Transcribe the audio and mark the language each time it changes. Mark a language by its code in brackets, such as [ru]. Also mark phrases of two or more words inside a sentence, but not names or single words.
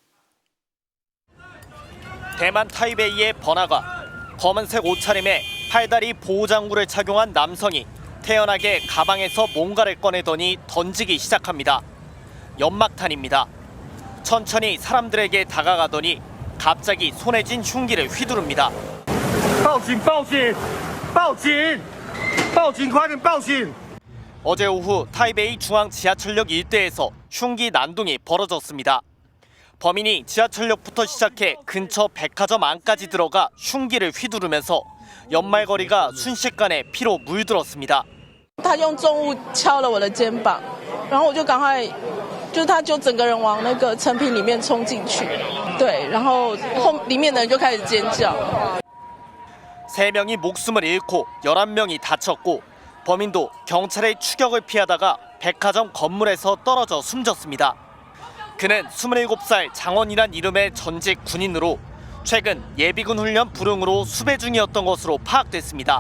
[ko] 대만 타이베이의 번화가, 검은색 옷차림에 팔다리 보호장구를 착용한 남성이 태연하게 가방에서 뭔가를 꺼내더니 던지기 시작합니다. 연막탄입니다. 천천히 사람들에게 다가가더니 갑자기 손에 쥔 흉기를 휘두릅니다. [zh] 报警报警报警报警快点报警 [ko] 어제 오후 타이베이 중앙 지하철역 일대에서 흉기 난동이 벌어졌습니다. 범인이 지하철역부터 시작해 근처 백화점 안까지 들어가 흉기를 휘두르면서 연말거리가 순식간에 피로 물들었습니다. [zh] 他用重物敲了我的肩膀，然后我就赶快，他就整个人往那个成品里面冲进去，对，然后里面的人就开始尖叫。 [ko] 3명이 목숨을 잃고 11명이 다쳤고 범인도 경찰의 추격을 피하다가 백화점 건물에서 떨어져 숨졌습니다. 그는 27살 장원이란 이름의 전직 군인으로 최근 예비군 훈련 불응으로 수배 중이었던 것으로 파악됐습니다.